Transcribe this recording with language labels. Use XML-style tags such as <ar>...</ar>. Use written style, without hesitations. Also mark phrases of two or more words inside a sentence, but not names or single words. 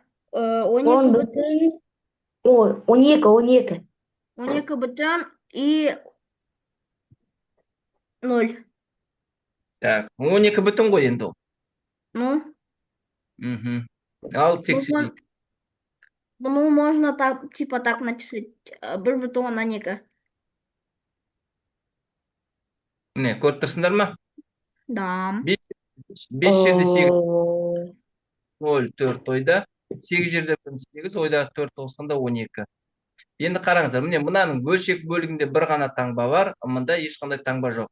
<kk>10 12 бүтін. Ой, 12. 12 бүтін и 0. так. 12 бүтін ғой енді ол. Ну, Мгм. Ал тексерейік.</kk> <ru>ну, можно так, типа так написать.</ru> <kk>1,2. Міне, көріп тұрсыңдар ма? Да. 5 жерде 8, Ой, 0, 4 ойда. 8 жерде 8, ойда 4 қосқанда 12. Енді қараңыздар, міне мынаның бөлшек бөлігінде бір ғана таңба бар, мында ешқандай таңба жоқ.</kk>